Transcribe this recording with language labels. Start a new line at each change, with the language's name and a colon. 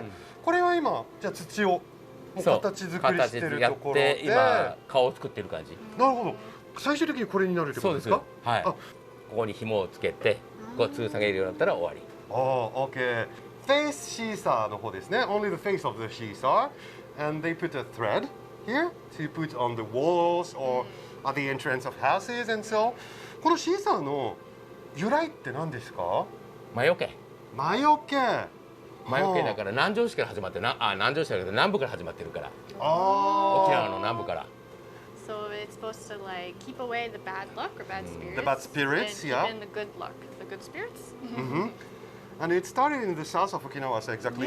Japanese: うんこれは今じゃあ土をもうそう形作りしてるところ形やっで、て今顔を作ってる感じ。なるほど。最終的にこれになるってこそうですす。とでか？はい。あここに紐をつけて、こう吊り下げるようになったら終わり。ああ、OK。 Face シーサーの方ですね。
English: Only the face of the seesaw, and they put a thread here to put on the walls or at the entrance of houses and so.
Japanese: このシーサーの由来って何ですか？魔除け。魔除け。魔除けだから南城市から始まって南城市だけど南部から始まってるから。あ沖縄の南部から。
English: So it's supposed to like keep away the bad luck or bad spirits. The bad spirits, and yeah. even the good luck, the good spirits. Mm-hmm. And it started in the south of Okinawa, so exactly